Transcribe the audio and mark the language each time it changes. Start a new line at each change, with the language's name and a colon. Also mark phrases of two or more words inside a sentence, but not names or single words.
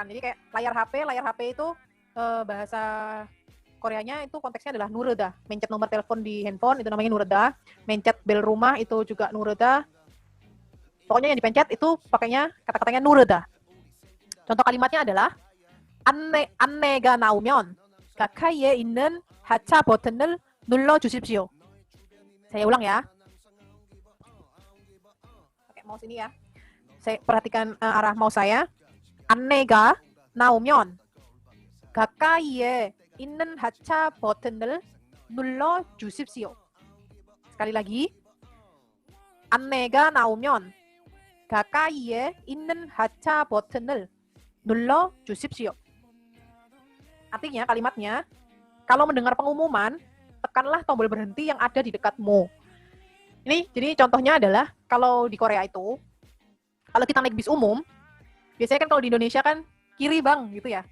Indonesian: Jadi kayak layar HP itu bahasa Koreanya itu konteksnya adalah nureda. Mencet nomor telepon di handphone itu namanya nureda. Mencet bel rumah itu juga nureda. Pokoknya yang dipencet itu pakainya kata-katanya nureda. Contoh kalimatnya adalah
Korean: 안내가 나오면 가까이에 있는 하차 버튼을 눌러 주십시오.
Indonesian: Saya ulang ya. Pakai mouse ini ya. Saya perhatikan arah mouse saya.
Korean: 안내가 나오면 가까이에 있는 하차 버튼을 눌러 주십시오.
Indonesian: Sekali lagi.
Korean: 안내가 나오면 가까이에 있는 하차 버튼을 눌러 주십시오.
Indonesian: Artinya kalimatnya, kalau mendengar pengumuman, tekanlah tombol berhenti yang ada di dekatmu. Ini jadi contohnya adalah kalau di Korea itu, kalau kita naik bis umum, biasanya kan kalau di Indonesia kan kiri bang gitu ya.